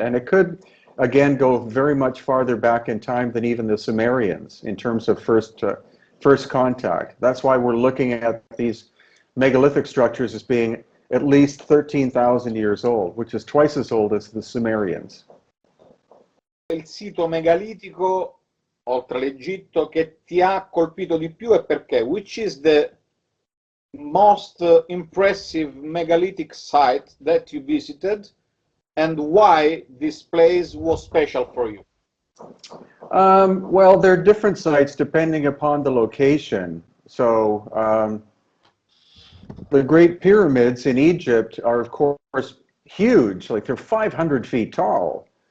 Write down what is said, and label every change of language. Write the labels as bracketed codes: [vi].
[en] And it could, again, go very much farther back in time than even the Sumerians in terms of first contact. That's why we're looking at these megalithic structures as being at least 13,000 years old, which is twice as old as the Sumerians. [it] Il sito megalitico oltre l'Egitto che ti ha colpito di più e perché? [en] Which is the most impressive megalithic site that you visited and why this place was special for you? Well, there are different sites depending upon the location. So the Great Pyramids in Egypt are, of course, huge, like they're 500 feet tall.